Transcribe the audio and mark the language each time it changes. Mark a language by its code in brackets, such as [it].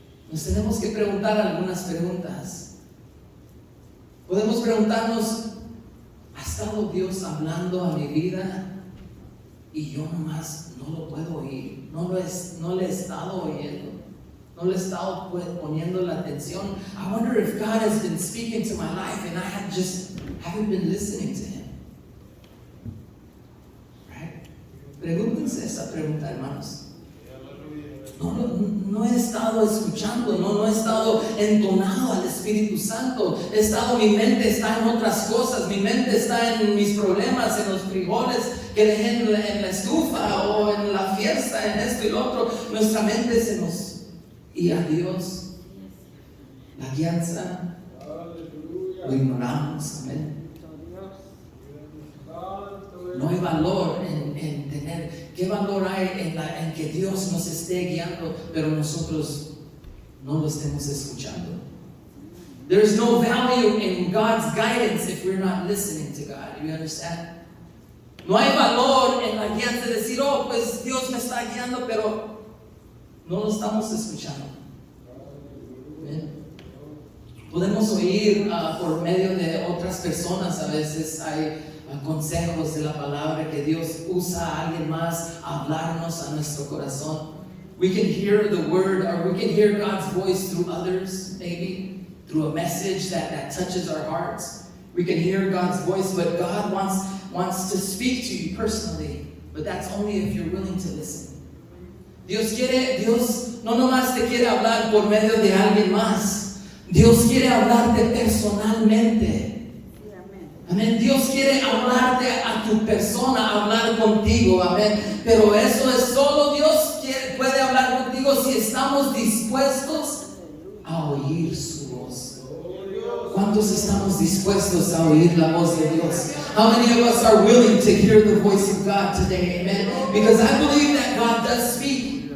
[es] Nos tenemos que preguntar algunas preguntas. Podemos preguntarnos, ¿ha estado Dios hablando a mi vida y yo nomás no lo puedo oír? No le he estado oyendo. No le he estado poniendo la atención. [en] I wonder if God has been speaking to my life and I haven't been listening to Him. Right? [es] Pregúntense esa pregunta, hermanos. No he estado escuchando, no he estado entonado al Espíritu Santo. Mi mente está en otras cosas, mi mente está en mis problemas, en los frijoles que dejé en la estufa o en la fiesta, en esto y lo otro. Nuestra mente se nos... Y a Dios, la guianza, lo ignoramos, amén. No hay valor en tener. ¿Qué valor hay en que Dios nos esté guiando, pero nosotros no lo estemos escuchando? [en] There's no value in God's guidance if we're not listening to God. You understand? [es] No hay valor en la guianza de decir, pues Dios me está guiando, pero no lo estamos escuchando. ¿Bien? Podemos oír por medio de otras personas, a veces hay consejos de la palabra que Dios usa a alguien más a hablarnos a nuestro corazón. [en] We can hear the word, or we can hear God's voice through others, maybe through a message that touches our hearts. We can hear God's voice, but God wants to speak to you personally, but that's only if you're willing to listen. [es] Dios no nomás te quiere hablar por medio de alguien más. Dios quiere hablarte personalmente. Amén. Dios quiere hablarte a tu persona, hablar contigo. Amén. Pero eso es solo Dios puede hablar contigo si estamos dispuestos a oír su voz. ¿Cuántos estamos dispuestos a oír la voz de Dios? [en] How many of us are willing to hear the voice of God today? Amen. Because I believe that God does speak.